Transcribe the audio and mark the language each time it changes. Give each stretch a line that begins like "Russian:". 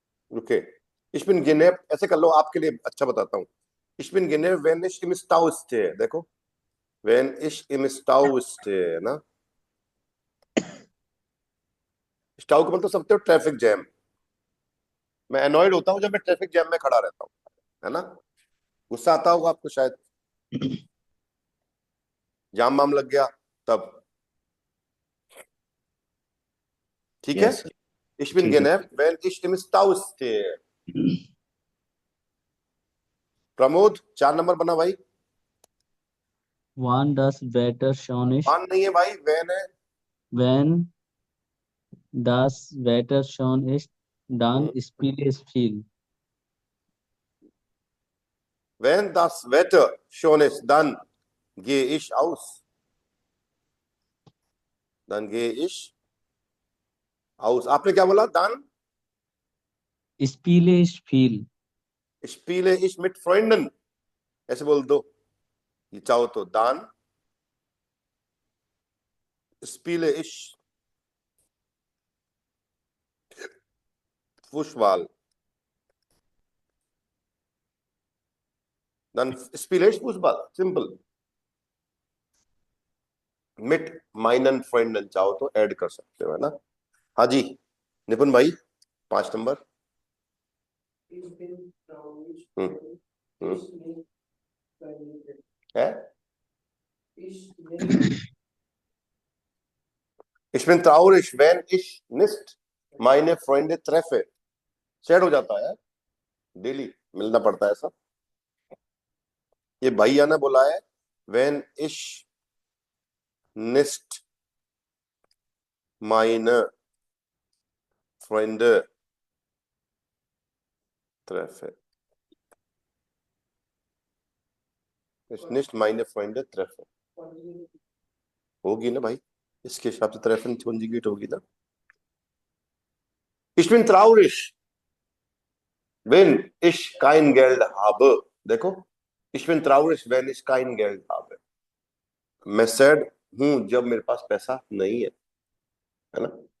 Hindi: Okay,
German: ich bin genervt
Hindi: ऐसे कर लो, आपके लिए अच्छा बताता हूँ।
German: ich bin genervt, wenn ich im Stau stehe, देखो, wenn ich im Stau stehe ना,
Hindi: स्टाउ का मतलब समझते हो? Traffic jam. मैं अनॉयड होता हूँ जब मैं ट्रैफिक जैम में खड़ा रहता हूँ, है ना? गुस्सा आता होगा आपको शायद, जाम वाम लग गया तब, ठीक है?
German: ich bin genervt, wenn ich im Stau stehe।
Hindi: Pramod 4 number बना भाई।
German: Wann das Wetter schön ist,
Hindi: मान नहीं है भाई, वैन है।
German: wenn das Wetter schön ist, dann spiele ich viel. wenn das Wetter schön ist, dann gehe ich aus। dann gehe ich aus।
Hindi: आपने क्या बोला?
German: dann Spiele ich viel. spiele ich mit Freunden,
Hindi: ऐसे बोल दो ये चाहो तो।
German: dann spiele ich Fußball, dann spiele ich Fußball, सिंपल। मिट माइनन फ्रेंडन
Hindi: चाहो तो ऐड कर सकते हो, है ना। हाँ जी निपुण भाई, 5 नंबर।
German: हम्म है Ich bin traurig, wenn ich nicht meine Freunde treffe।
Hindi: Sad हो जाता है, डेली मिलना पड़ता है ऐसा। ये भैया ने बोला है
German: when ich nicht meine Freunde treffe। Ich nicht meine Freunde treffe
Hindi: होगी ना भाई, इसके हिसाब से ट्रेफन कंजुगेट होगी ना।
German: Ich bin traurig, wenn ich kein Geld habe। देखो, ich bin traurig, wenn ich kein Geld habe।
Hindi: मैं सैड हूं जब मेरे पास पैसा नहीं है ना।